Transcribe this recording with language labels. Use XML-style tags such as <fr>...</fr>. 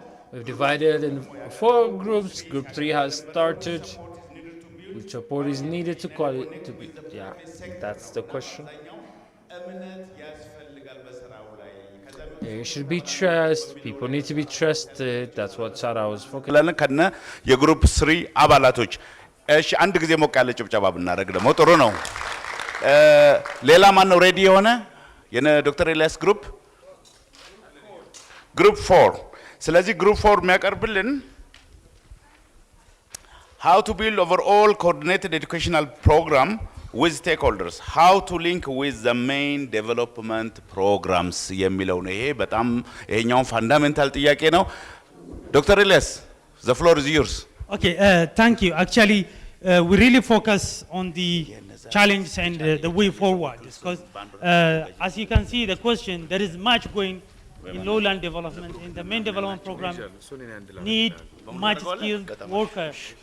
<en>We've divided in 4 groups. Group 3 has started. Which support is needed to call it to be? Yeah, that's the question. There should be trust. People need to be trusted. That's what Sarah was focusing.</en> <am>ከነ የግሩፕ 3 አባላቶች እሺ፣ አንድ ጊዜ ሞቅ ያለ ጭብጨባ ብናደርግ ደግሞ ጥሩ ነው። ሌላ ማን ነው ሬዲ የሆነ የነ ዶክተር ኤልያስ ግሩፕ 4። ስለዚህ ግሩፕ 4 የሚያቀርብልን</am> <en>how to build overall coordinated educational program with stakeholders, how to link with the main development programs</en> <am>የሚለው ነው። ይሄ በጣም ይሄኛው ፋንዳሜንታል ጥያቄ ነው።</am> <en>ዶክተር ኤልያስ the floor is yours. Okay, thank you. Actually, we really focus on the challenge and the way forward, because as you can see the question, there is much going in lowland development, in the main development program need much skilled workers.</en>